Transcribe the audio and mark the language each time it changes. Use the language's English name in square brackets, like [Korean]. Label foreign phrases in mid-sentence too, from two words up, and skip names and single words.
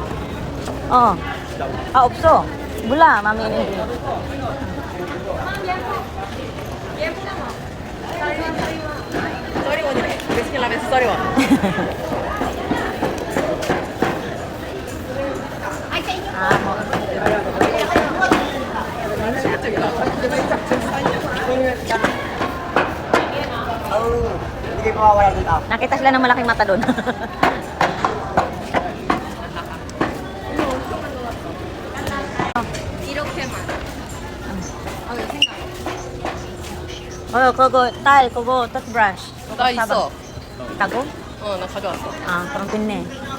[Korean] 어. 아, 없어. 몰라, 마미는. 써리원이래. 멕시칸 라면 써리원. 아, 뭐. [Filipino] Nakita sila ng malaking mata doon. [Korean] 이렇게만. 아, 이거 생각. 그거, 그거, toothbrush. 나 있어. 있다고? 나 가져왔어. 아, 그럼 됐네.